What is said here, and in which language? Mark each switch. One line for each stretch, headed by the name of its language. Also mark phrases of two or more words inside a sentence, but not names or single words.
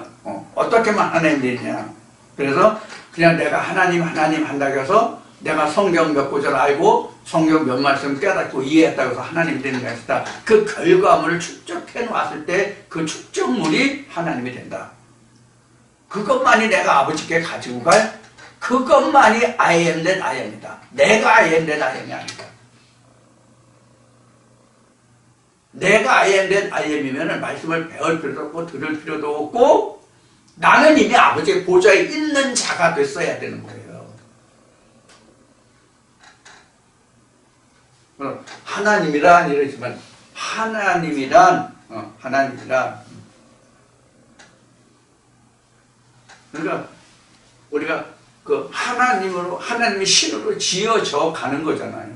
Korean: 어떻게만 하나님 되느냐. 그래서 그냥 내가 하나님 한다고 해서 내가 성경 몇 구절 알고 성경 몇 말씀 깨닫고 이해했다고 해서 하나님이 되는 것이 아니라 그 결과물을 축적해 놓았을 때 그 축적물이 하나님이 된다. 그것만이 내가 아버지께 가지고 갈, 그것만이
English: I am that I am
Korean: 이다. 내가
English: I am that I am
Korean: 이 아니다. 내가
English: I am that I am
Korean: 이면 말씀을 배울 필요도 없고 들을 필요도 없고 나는 이미 아버지의 보좌에 있는 자가 됐어야 되는 거예요. 그럼 하나님이란 이러지만 하나님이란 그러니까 우리가 그 하나님의 신으로 지어져 가는 거잖아요.